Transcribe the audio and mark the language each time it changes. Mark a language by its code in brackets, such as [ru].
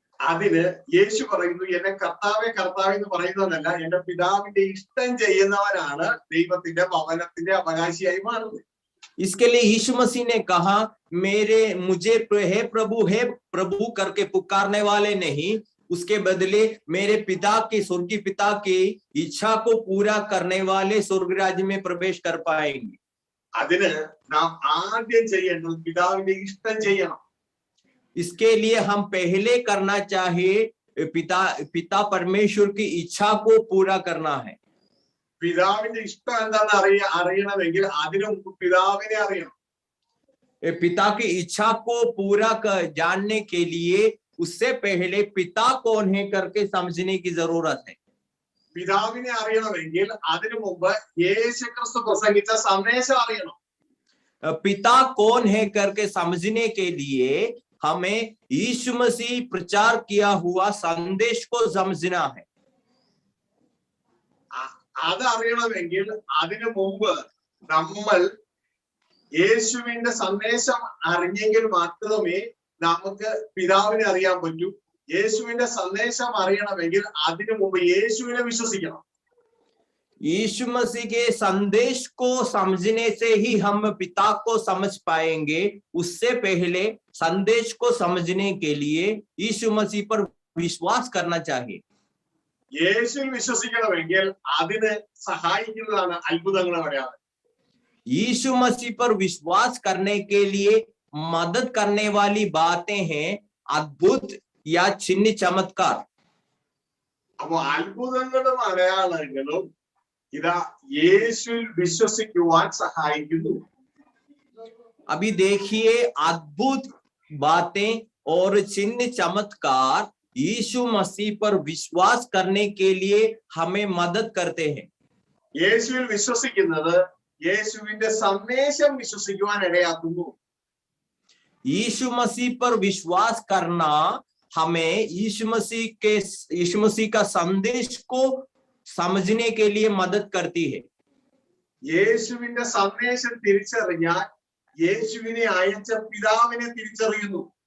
[ml] അതിന് യേശു പറയുന്നു, എന്നെ കർത്താവേ കർത്താവേ എന്ന് പറയുന്നതല്ല, എന്റെ പിതാവിന്റെ ഇഷ്ടം ചെയ്യുന്നവനാണ് ദൈവത്തിന്റെ ഭവനത്തിന്റെ അവകാശിയായി മാറുന്നത്. [hi] इसके लिए यीशु मसीह ने कहा, मुझे हे प्रभु करके पुकारने वाले नहीं, उसके बदले मेरे पिता की, स्वर्गीय पिता की इच्छा को पूरा करने वाले स्वर्ग राज्य में प्रवेश कर पाएंगे. [ml] അതിന് നാം ആദ്യം ചെയ്യേണ്ടത് പിതാവിന്റെ ഇഷ്ടം ചെയ്യണം. [hi] इसके लिए हम पहले करना चाहिए पिता परमेश्वर की इच्छा को पूरा करना है. [ml] പിതാവിന്റെ ഇഷ്ടം എന്താണെന്ന് അറിയണമെങ്കിൽ അതിനു മുമ്പ് പിതാവിനെ അറിയണം. [hi] पिता की इच्छा को पूरा जानने के लिए उससे पहले पिता कौन है करके समझने की जरूरत है. [ml] പിതാവിനെ അറിയണമെങ്കിൽ അതിനു മുമ്പ് യേശുക്രിസ്തു പ്രസംഗിച്ച സന്ദേശം അറിയണം. [hi] पिता कौन है करके समझने के लिए हमें यीशु मसीह प्रचार किया हुआ संदेश को समझना है. [ml] അത് അറിയണമെങ്കിൽ അതിനു മുമ്പ് നമ്മൾ യേശുവിന്റെ സന്ദേശം അറിഞ്ഞെങ്കിൽ മാത്രമേ നമുക്ക് പിതാവിനെ അറിയാൻ പറ്റൂ. യേശുവിന്റെ സന്ദേശം അറിയണമെങ്കിൽ അതിനു മുമ്പ് യേശുവിനെ വിശ്വസിക്കണം. [hi] यीशु मसीह के संदेश को समझने से ही हम पिता को समझ पाएंगे. उससे पहले संदेश को समझने के लिए यीशु मसीह पर विश्वास करना चाहिए. [ml] യേശുവിൽ വിശ്വസിക്കണമെങ്കിൽ അതിന് സഹായിക്കുന്നതാണ് അത്ഭുതങ്ങളും അടയാളം. [hi] यीशु मसीह पर विश्वास करने के लिए मदद करने वाली बातें हैं अद्भुत या चिन्ह चमत्कार. [ml] അപ്പൊ അത്ഭുതങ്ങളും അടയാളങ്ങളും ഇതാ യേശുവിൽ വിശ്വസിക്കുവാൻ സഹായിക്കുന്നു. [hi] अभी देखिए अद्भुत बातें और चिन्ह चमत्कार यीशु मसीह पर विश्वास करने के लिए हमें मदद करते हैं. [ml] യേശുവിൽ വിശ്വസിക്കുന്നത് യേശുവിന്റെ സന്ദേശം വിശ്വസിക്കുവാൻ ഇടയാക്കുന്നു. [hi] यीशु मसीह पर विश्वास करना हमें यीशु मसीह का संदेश को समझने के लिए मदद करती है. [ml] യേശുവിന്റെ സന്ദേശം തിരിച്ചറിഞ്ഞാൽ യേശുവിനെ അയച്ച പിതാവിനെ തിരിച്ചറിയുന്നു.